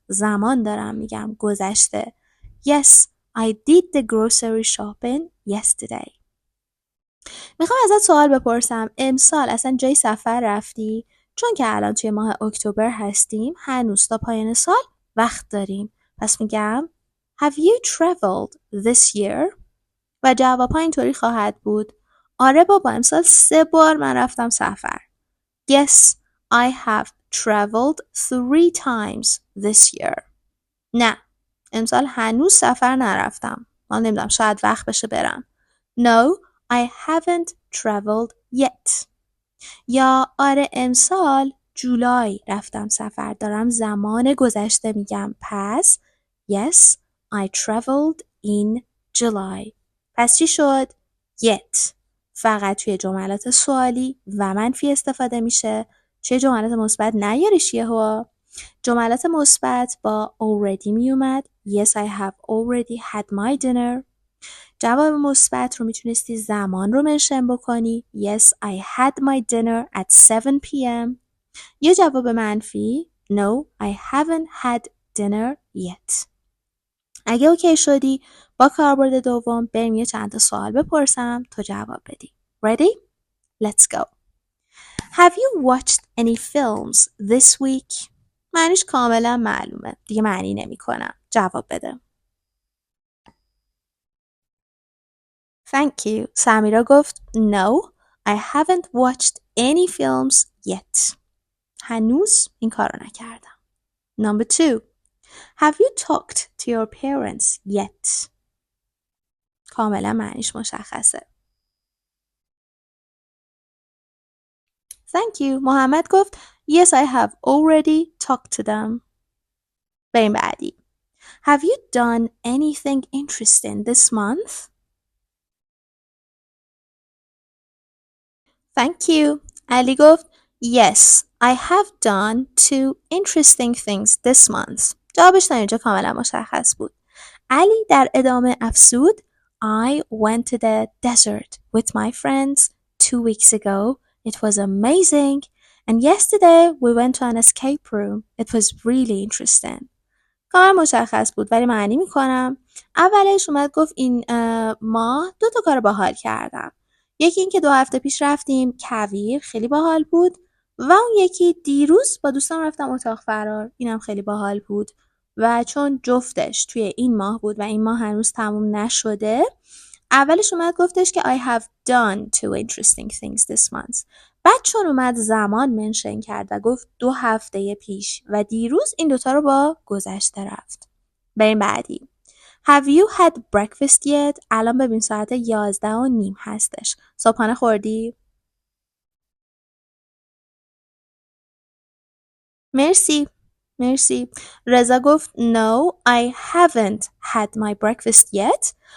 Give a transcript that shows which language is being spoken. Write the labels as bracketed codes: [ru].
[fa] زمان دارم میگم گذشته. [en] Yes, I did the grocery shopping yesterday. [fa] میخوام ازت سوال بپرسم امسال اصلا جای سفر رفتی؟ چون که الان توی ماه اکتبر هستیم هنوز تا پایان سال وقت داریم. پس میگم [en] Have you traveled this year? [fa] و جواب ها اینطوری خواهد بود آره بابا امسال 3 بار من رفتم سفر. [en] Yes, I have traveled 3 times this year. [fa] نه امسال هنوز سفر نرفتم. من نمیدونم شاید وقت بشه برم. [en] No, I haven't traveled yet. [fa] یا آره امسال جولای رفتم سفر. دارم زمان گذشته میگم. پس [en] Yes, I traveled in July. [fa] پس چی شد؟ Yet فقط توی جملات سوالی و منفی استفاده میشه. توی جملات مثبت نیاریش یهو. جملات مثبت با already می اومد. [en] Yes, I have already had my dinner. [fa] جواب مثبت رو میتونستی زمان رو منشن بکنی. [en] Yes, I had my dinner at 7 p.m. [fa] یه جواب منفی. [en] No, I haven't had dinner yet. [fa] اگه اوکی شدی با کاربرد دوم بریم یه چند تا سوال بپرسم تا جواب بدی. [en] Ready? Let's go. Have you watched any films this week? [fa] معنیش کاملا معلومه. دیگه معنی نمی کنم. جواب بده. [en] Thank you. سمیرا [fa] گفت [en] No, I haven't watched any films yet. [fa] هنوز این کار رو نکردم. [en] Number 2. Have you talked to your parents yet? [fa] کاملا معنیش مشخصه. [en] Thank you. محمد [fa] گفت [en] Yes, I have already talked to them. [fa] بریم بعدی. [en] Have you done anything interesting this month? Thank you. [fa] علی گفت [en] Yes, I have done 2 interesting things this month. [fa] جوابش تا اینجا کاملا مشخص بود. علی در ادامه افسود [en] I went to the desert with my friends 2 weeks ago. It was amazing. And yesterday we went to an escape room. It was really interesting. [fa] کامل مشخص بود ولی معنی میکنم. اولش اومد گفت این ماه 2 کار باحال کردم. یکی این که 2 هفته پیش رفتیم کویر، خیلی باحال بود. و اون یکی دیروز با دوستم رفتم اتاق فرار، اینم خیلی باحال بود. و چون جفتش توی این ماه بود و این ماه هنوز تموم نشده، اولش اومد گفتش که [en] I have done 2 interesting things this month. [fa] بعد چون اومد زمان منشن کرد و گفت 2 هفته پیش و دیروز، این دوتا رو با گذشته رفت. بریم بعدی. [en] Have you had breakfast yet? [fa] الان ببین ساعت 11:30 هستش. صبحانه خوردی؟ مرسی. [en] رضا [fa] گفت [en] No, I haven't had my breakfast yet.